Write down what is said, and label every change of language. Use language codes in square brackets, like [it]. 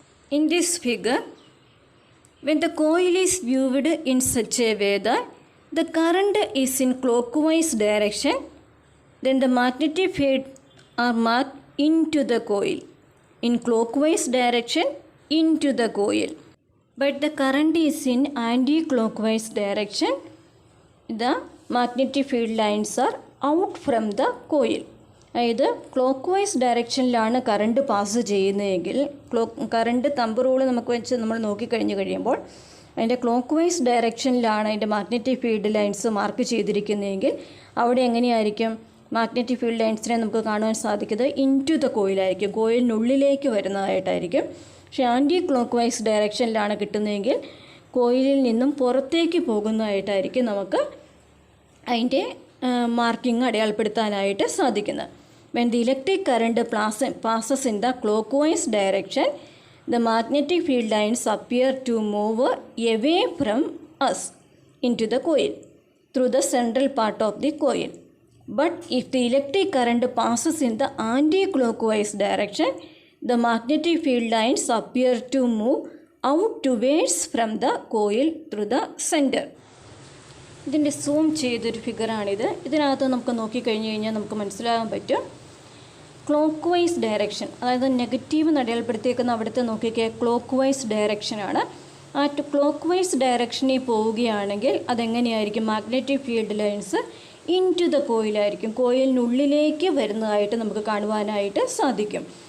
[en] In this figure, when the coil is viewed in such a way that the current is in clockwise direction, then the magnetic field are marked into the coil. In clockwise direction into the coil, but the current is in anti-clockwise direction, the magnetic field lines are out from the coil. [ml] അതായത് clock ഡയറക്ഷനിലാണ് current pass ചെയ്യുന്നതെങ്കിൽ current thumb rule നമുക്ക് വെച്ച് നമ്മൾ നോക്കിക്കഴിയുമ്പോൾ അതിൻ്റെ clock vice ഡയറക്ഷനിലാണ് അതിൻ്റെ magnetic field lines mark ചെയ്തിരിക്കുന്നതെങ്കിൽ അവിടെ എങ്ങനെയായിരിക്കും magnetic field ലൈൻസിനെ നമുക്ക് കാണുവാൻ സാധിക്കുന്നത് [en] into the [ml] കോയിലായിരിക്കും, കോയിലിനുള്ളിലേക്ക് വരുന്നതായിട്ടായിരിക്കും. പക്ഷേ ആൻറ്റി ക്ലോക്ക് വൈസ് ഡയറക്ഷനിലാണ് കിട്ടുന്നതെങ്കിൽ കോയിലിൽ നിന്നും പുറത്തേക്ക് പോകുന്നതായിട്ടായിരിക്കും നമുക്ക് അതിൻ്റെ മാർക്കിംഗ് അടയാളപ്പെടുത്താനായിട്ട് സാധിക്കുന്നത്. [en] When the electric current passes in the clockwise direction, the magnetic field lines appear to move away from us into the coil through the central part of the coil. But if the electric current passes in the anti-clockwise direction, the magnetic field lines appear to move outwards from the coil through the center. [ml] ഇതിൻ്റെ zoom ചെയ്തൊരു ഫിഗറാണിത്. ഇതിനകത്ത് നമുക്ക് നോക്കിക്കഴിഞ്ഞ് കഴിഞ്ഞാൽ നമുക്ക് മനസ്സിലാകാൻ പറ്റും clock vice direction, അതായത് negative അടയാളപ്പെടുത്തിയേക്കുന്ന അവിടുത്തെ നോക്കിക്കേ ക്ലോക്ക് വൈസ് ഡയറക്ഷനാണ്. ആ ക്ലോക്ക് വൈസ് ഡയറക്ഷനിൽ പോവുകയാണെങ്കിൽ അതെങ്ങനെയായിരിക്കും magnetic field lines [en] into the [ml] കോയിലായിരിക്കും, കോയിലിനുള്ളിലേക്ക് വരുന്നതായിട്ട് നമുക്ക് കാണുവാനായിട്ട് സാധിക്കും.